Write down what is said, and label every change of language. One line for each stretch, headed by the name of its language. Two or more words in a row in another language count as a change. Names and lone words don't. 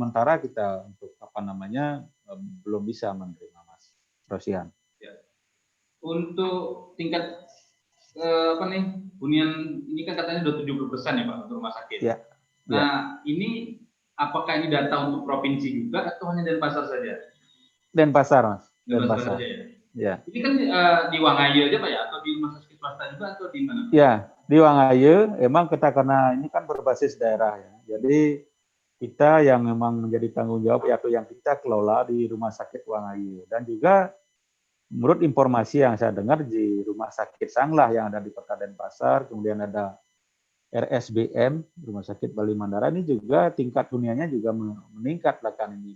Indonesian: Mungkin sementara kita untuk belum bisa menerima. Rosian. Ya. Untuk tingkat hunian ini kan katanya udah 70% ya Pak untuk rumah sakit. Ya. Nah, ini apakah ini data untuk provinsi juga atau hanya Denpasar saja? Denpasar, Mas. Denpasar saja ya. Ya. Ini kan di Wangayo aja Pak ya, atau di rumah sakit swasta juga atau di mana? Ya, di Wangayo. Emang kita karena ini kan berbasis daerah ya. Jadi kita yang memang menjadi tanggung jawab atau yang kita kelola di rumah sakit Wangayo, dan juga menurut informasi yang saya dengar di rumah sakit Sanglah yang ada di Kota Denpasar, kemudian ada RSBM, Rumah Sakit Bali Mandara, ini juga tingkat huniannya juga meningkat belakangan ini.